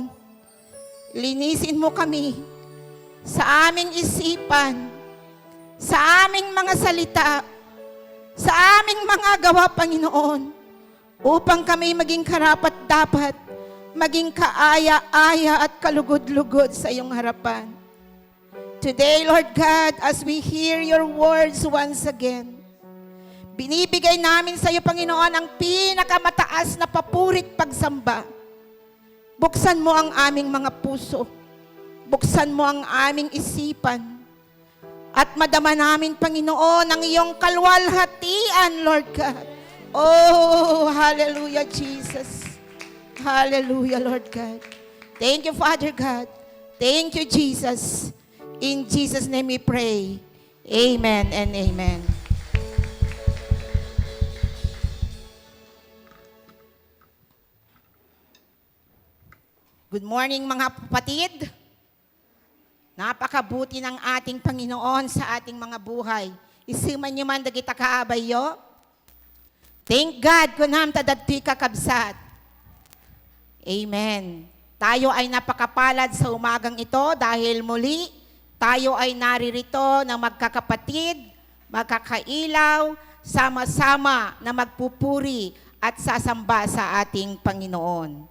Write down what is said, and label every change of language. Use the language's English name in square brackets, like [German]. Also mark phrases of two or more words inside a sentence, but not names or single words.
[Filipino] Linisin mo kami sa aming isipan, sa aming mga salita, sa aming mga gawa, Panginoon, upang kami maging karapat-dapat, maging kaaya-aya at kalugod-lugod sa iyong harapan. [English] Today, Lord God, as we hear your words once again, [Filipino] binibigay namin sa iyo, Panginoon, ang pinakamataas na papurit pagsamba. Buksan mo ang aming mga puso. Buksan mo ang aming isipan. At madama namin, Panginoon, ang iyong kalwalhatian, [English] Lord God. Oh, hallelujah, Jesus. Hallelujah, Lord God. Thank you, Father God. Thank you, Jesus. In Jesus' name we pray. Amen and amen. Good morning, [Filipino] mga kapatid. Napakabuti ng ating Panginoon sa ating mga buhay. [Iloko] Isiman nyo man dagita kaabayo. [English] Thank God [Iloko] kunam tadadtoy kakabsat. Amen. [Filipino] Tayo ay napakapalad sa umagang ito dahil muli tayo ay naririto na magkakapatid, magkakailaw, sama-sama na magpupuri at sasamba sa ating Panginoon.